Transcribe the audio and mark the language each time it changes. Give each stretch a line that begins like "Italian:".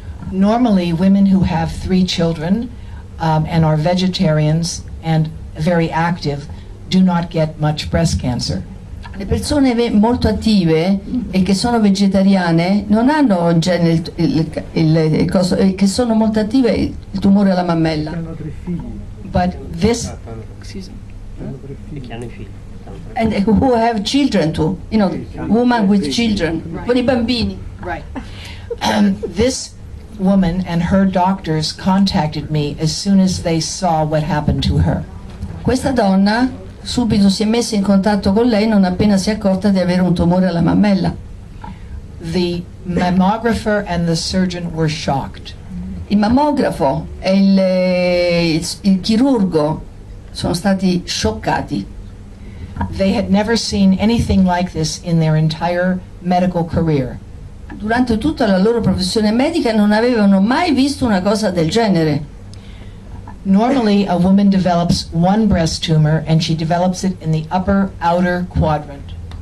English: Normally, women who have 3 children and are vegetarians and very active do not get much breast cancer.
Italian: Le persone molto attive e che sono vegetariane non hanno in genere che sono molto attive il tumore alla mammella.
English: But this, excuse me,
Italian: Che hanno i figli.
English: And who have children too, women with children,
Italian: con i bambini.
English: right. This woman and her doctors contacted me as soon as they saw what happened to her.
Italian: Questa donna subito si è messa in contatto con lei non appena si è accorta di avere un tumore alla mammella.
English: The mammographer and the surgeon were shocked.
Italian: Il mammografo e il chirurgo sono stati scioccati.
English: They had never seen anything like this in their entire medical career.
Italian: Durante tutta la loro professione medica non avevano mai visto una cosa del genere.
English: Normally, a woman develops one breast tumor and she develops it in the upper outer quadrant.